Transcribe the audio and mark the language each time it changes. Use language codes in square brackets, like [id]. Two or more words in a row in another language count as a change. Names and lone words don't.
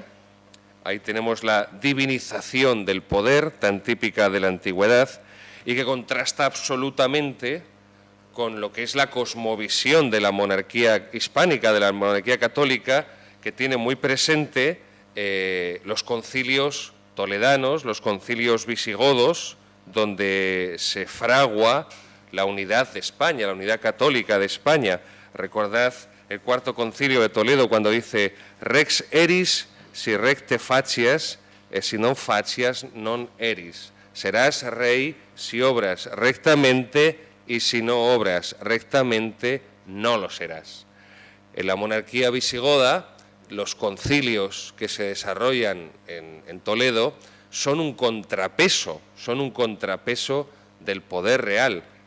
[es] Ahí tenemos la divinización del poder, tan típica de la antigüedad, y que contrasta absolutamente con lo que es la cosmovisión de la monarquía hispánica, de la monarquía católica, que tiene muy presente los concilios toledanos, los concilios visigodos, donde se fragua la unidad de España, la unidad católica de España. Recordad el cuarto concilio de Toledo cuando dice [la] «Rex eris si recte facias, e si non facias non eris». [es] Serás rey si obras rectamente y si no obras rectamente no lo serás. En la monarquía visigoda, los concilios que se desarrollan en Toledo son un contrapeso del poder real.